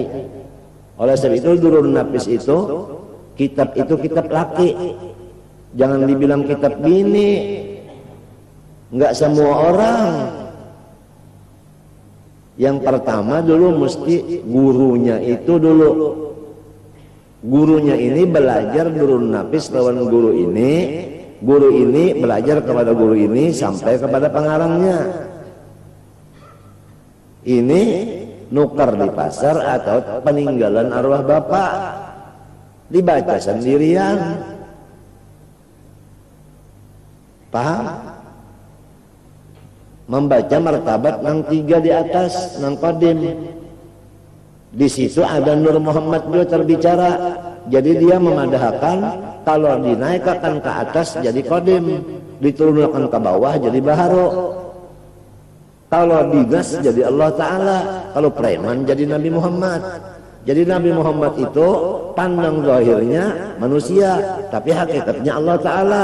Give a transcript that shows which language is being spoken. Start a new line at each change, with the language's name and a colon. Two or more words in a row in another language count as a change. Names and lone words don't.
Indonesian: Oleh sebab itu Durrun Nafis itu kitab laki. Jangan dibilang kitab bini. Enggak semua orang. Yang pertama dulu mesti gurunya itu dulu. Gurunya ini belajar Durrun Nafis lawan guru ini. Guru ini belajar kepada guru ini sampai kepada pengarangnya.
Banjar: Ini nukar di pasar atau peninggalan arwah bapak.
Indonesian: Dibaca sendirian. Paham? Membaca martabat nang 3 di atas, nang qadim. Di situ ada Nur Muhammad juga terbicara. Jadi dia memadahkan kalau dinaikkan ke atas jadi qadim, diturunkan ke bawah jadi baharu. Kalau dinas jadi Allah Ta'ala, kalau preman jadi Nabi Muhammad. Jadi Nabi Muhammad itu pandang zahirnya manusia, tapi hakikatnya Allah Ta'ala.